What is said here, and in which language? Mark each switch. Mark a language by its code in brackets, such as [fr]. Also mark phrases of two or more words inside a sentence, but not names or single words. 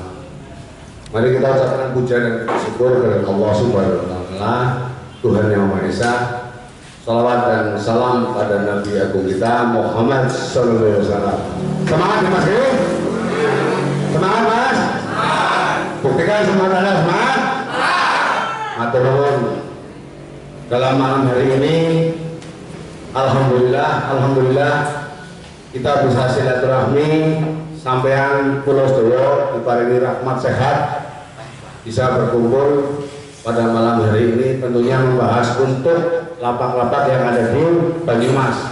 [id] Mari kita ucapkan puja dan syukur kepada Allah [ar] سبحانه وتعالى, [id] Tuhan yang Maha Esa. Salawat dan salam pada Nabi Agung kita Muhammad [ar] صلى الله عليه وسلم. [id] Semangat ya Mas ya? Semangat Mas? Buktikan semangat Anda, semangat? [jv] Matur nuwun. [id] Dalam malam hari ini Alhamdulillah kita bisa silaturahmi [jv] sampean Pulau Sedoyo diparingi [id] rahmat sehat, bisa berkumpul pada malam hari ini tentunya membahas untuk lapak-lapak yang ada di Banyumas.